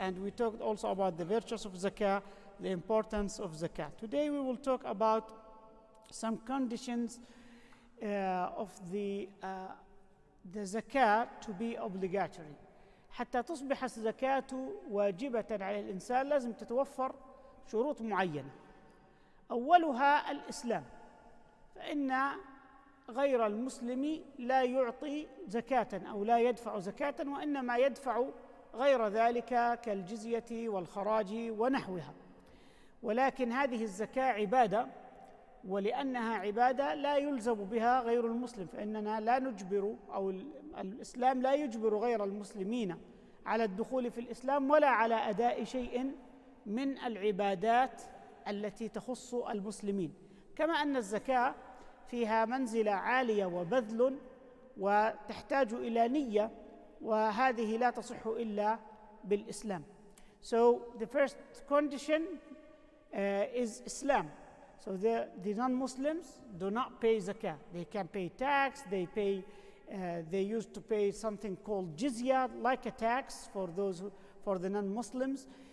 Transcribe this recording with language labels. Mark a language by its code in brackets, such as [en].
[en] And we talked also about the virtues of zakah, the importance of zakah. Today we will talk about some conditions of the zakah to be obligatory. [ar] حتى تصبح الزكاة واجبة على الإنسان لازم تتوفر شروط معينة. أولها الإسلام، فإن غير المسلم لا يعطي زكاة أو لا يدفع زكاة، وإنما يدفع غير ذلك كالجزية والخراج ونحوها. ولكن هذه الزكاة عبادة، ولأنها عبادة لا يلزم بها غير المسلم، فإننا لا نجبر أو الإسلام لا يجبر غير المسلمين على الدخول في الإسلام ولا على أداء شيء من العبادات التي تخص المسلمين. كما أن الزكاة فيها منزلة عالية وبذل وتحتاج إلى نية، وهذه لا تصح إلا بالإسلام. [en] So the first condition is Islam. So the non-Muslims do not pay zakah. They can pay tax. They used to pay something called jizya, like a tax for the non-Muslims.